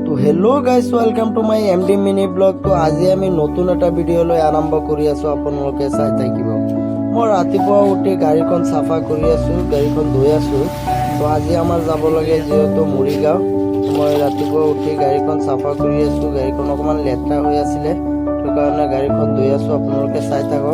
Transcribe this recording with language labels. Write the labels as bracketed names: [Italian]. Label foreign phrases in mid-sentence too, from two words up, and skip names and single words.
[English] hello guys welcome to my MD mini blog. [Assamese] तो আজি আমি নতুন এটা ভিডিও লৈ আৰম্ভ কৰি আছো, আপোনালোকে চাই থাকিব। মই ৰাতিপুৱা উঠি গাড়ীখন সাফা কৰি আছো, গাড়ীখন ধুই আছো। তো আজি আমাৰ যাব লাগে যেহেতু মৰিগাঁও। মই ৰাতিপুৱা উঠি গাড়ীখন সাফা কৰি আছো, গাড়ীখন অকমান লেতেৰা হৈ আছিল, তো কাৰণে গাড়ীখন ধুই আছো, আপোনালোকে চাই থাকক।